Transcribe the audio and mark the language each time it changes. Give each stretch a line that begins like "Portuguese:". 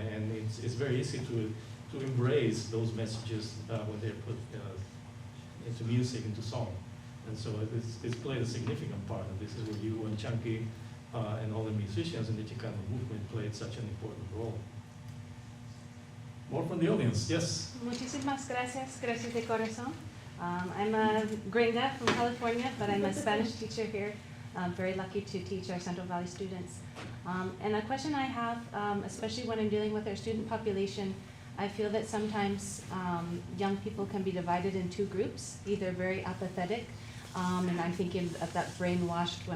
English: And it's very easy to embrace those messages when they're put into music, into song. And so it's played a significant part, and this is where you and Chunky and all the musicians in the Chicano movement played such an important role. More from the audience, yes?
Spanish: Muchísimas gracias, gracias de corazón.
English: I'm a gringa from California, but I'm a Spanish teacher here. I'm very lucky to teach our Central Valley students. And a question I have, especially when I'm dealing with our student population, I feel that sometimes young people can be divided in two groups, either very apathetic, and I'm thinking of that brainwashed.